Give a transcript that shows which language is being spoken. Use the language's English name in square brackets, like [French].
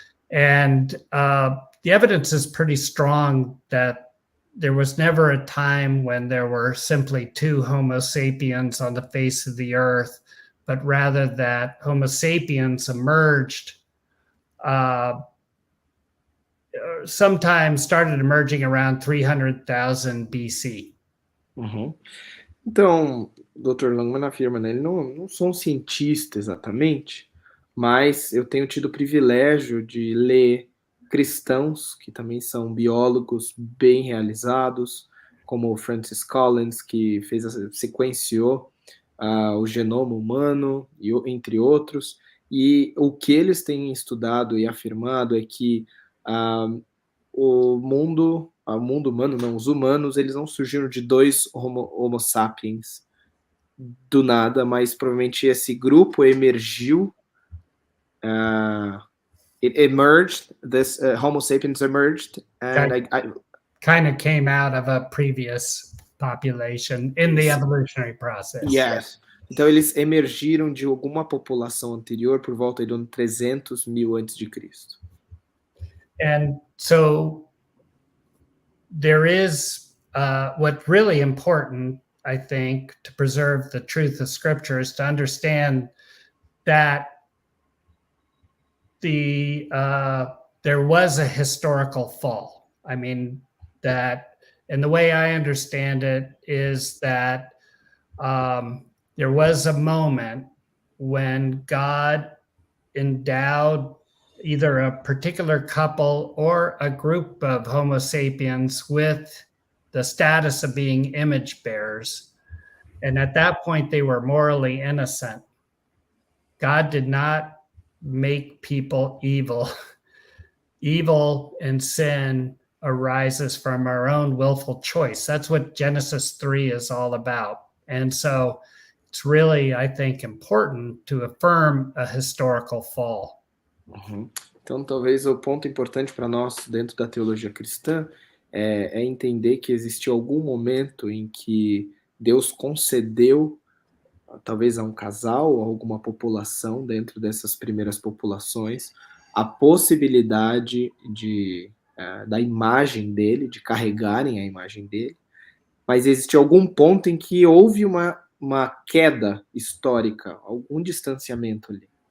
[English] And the evidence is pretty strong that there was never a time when there were simply two Homo sapiens on the face of the earth, but rather that Homo sapiens emerged sometimes started emerging around 300,000 BC. [Portuguese] Uhum. Então, Dr. Longman afirma, né, ele não sou um cientista exatamente, mas eu tenho tido o privilégio de ler cristãos que também são biólogos bem realizados, como o Francis Collins, que sequenciou o genoma humano, entre outros, e o que eles têm estudado e afirmado é que o mundo humano, não, os humanos, eles não surgiram de dois homo sapiens do nada, mas provavelmente esse grupo emergiu, [English] it emerged, this Homo sapiens emerged, and kind of came out of a previous population in the evolutionary process. Yes. [Portuguese] Então eles emergiram de alguma população anterior por volta do ano 300.000 antes de Cristo. [English] And so there is what's really important, I think, to preserve the truth of Scripture is to understand that there was a historical fall. I mean, that, and the way I understand it is that there was a moment when God endowed either a particular couple or a group of Homo sapiens with the status of being image bearers. And at that point, they were morally innocent. God did not make people evil. Evil and sin arises from our own willful choice. That's what Genesis 3 is all about. And so it's really, I think, important to affirm a historical fall. Uhum. [Portuguese] Então, talvez o ponto importante para nós dentro da teologia cristã é entender que existiu algum momento em que Deus concedeu, talvez a um casal ou alguma população dentro dessas primeiras populações, a possibilidade da imagem dele, de carregarem a imagem dele, mas existiu algum ponto em que houve uma queda histórica, algum distanciamento ali.